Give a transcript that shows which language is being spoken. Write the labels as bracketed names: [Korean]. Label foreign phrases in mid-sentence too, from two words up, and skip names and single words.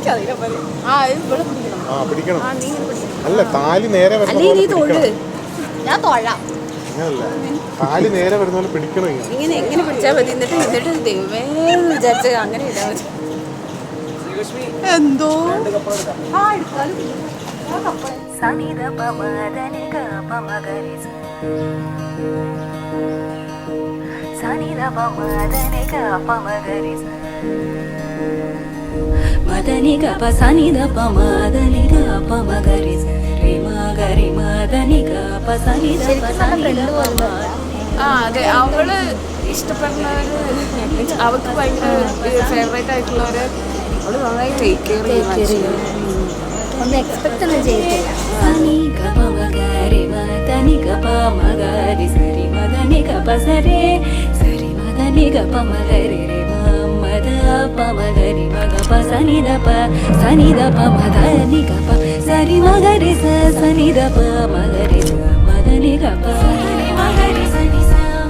[Malayalam] പിടിക്കണം. അല്ല, താലി നേരെ വരുന്ന ഞാൻ തൊഴാം. അങ്ങനല്ല, താലി നേരെ വരുന്ന പോലെ പിടിക്കണം. ഇങ്ങനെ എങ്ങനെ പിടിച്ചാൽ മതി. എന്നിട്ട് ദൈവമേ വിചാരിച്ച അങ്ങനെ ഇടാൻ പറ്റും. എന്തോ మదని గప సని దప మదని గప మగరి సరి మగరి మదని గప సని దప సని దప. അതെ, അവള് ഇഷ്ടപ്പെടുന്നവര്, അവൾക്ക് ഭയങ്കര ഫേവറേറ്റ് ആയിട്ടുള്ളവര് അവള് നന്നായി [English] take care [Malayalam] ചെയ്യും. ഒന്നും എക്സ്പെക്ട് ഒന്നും ചെയ്തില്ല. സനി ഗപ മഗരി മദനി ഗപ മഗരി സരി മദനി ഗപ സരി സരി മദനി ഗപ മഗരി മദ പ മഗരി മഗപ സനി ദപ മദനി ഗപ സരി മഗരി സ സനി ദപ മഗരി സ മദനി ഗപ സരി മഗരി സനി സ.